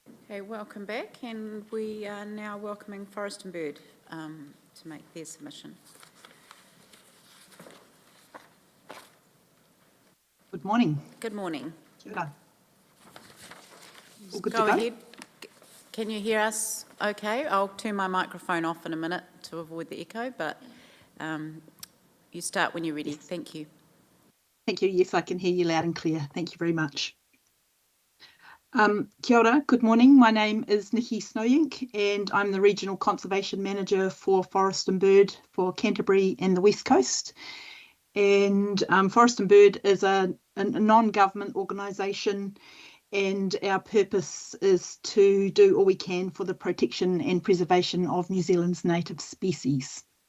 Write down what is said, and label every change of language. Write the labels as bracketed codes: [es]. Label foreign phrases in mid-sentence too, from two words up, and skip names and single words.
[en] Okay, welcome back, and we are now welcoming Forest and Bird to make their submission. Good morning. Good morning. [mi] Kia ora. [en] All good Go to go? ahead. Can you hear us okay? I'll turn my microphone off in a minute to avoid the echo, but you start when you're ready. Thank you. Thank you. Yes, I can hear you loud and clear. Thank you very much. [mi] Kia ora, [en] good morning. My name is Nikki Snowink and I'm the Regional Conservation Manager for Forest and Bird for Canterbury and the West Coast. And Forest and Bird is a non-government organisation, and our purpose is to do all we can for the protection and preservation of New Zealand's native species.